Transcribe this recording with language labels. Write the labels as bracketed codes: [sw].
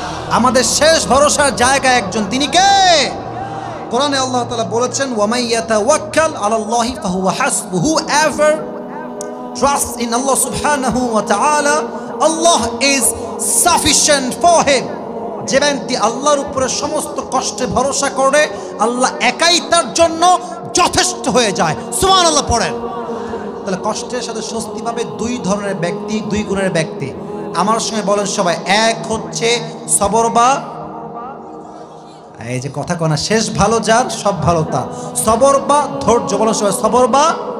[bn] আমাদের শেষ ভরসার জায়গা একজন, তিনি কে? কোরআনে আল্লাহ তাআলা বলেছেন [ar] ওয়ামাই ইয়াতাওয়াক্কাল আলাল্লাহি ফাহুয়া হাসবুহু, [en] whoever trusts in Allah subhanahu wa ta'ala, Allah is sufficient for him. [bn] যে ব্যক্তি আল্লাহর উপরে সমস্ত কষ্টে ভরসা করে আল্লাহ একাই তার জন্য যথেষ্ট হয়ে যায়। সুবহানাল্লাহ পড়েন। তাহলে কষ্টের সাথে স্বস্তি পাবে দুই ধরনের ব্যক্তি, দুই গুণের ব্যক্তি। আমার সঙ্গে বলেন সবাই, এক হচ্ছে সবর বা, এই যে কথা কনা শেষ ভালো যার সব ভালো তার, সবর বা ধৈর্য। বলেন সবাই সবর বা।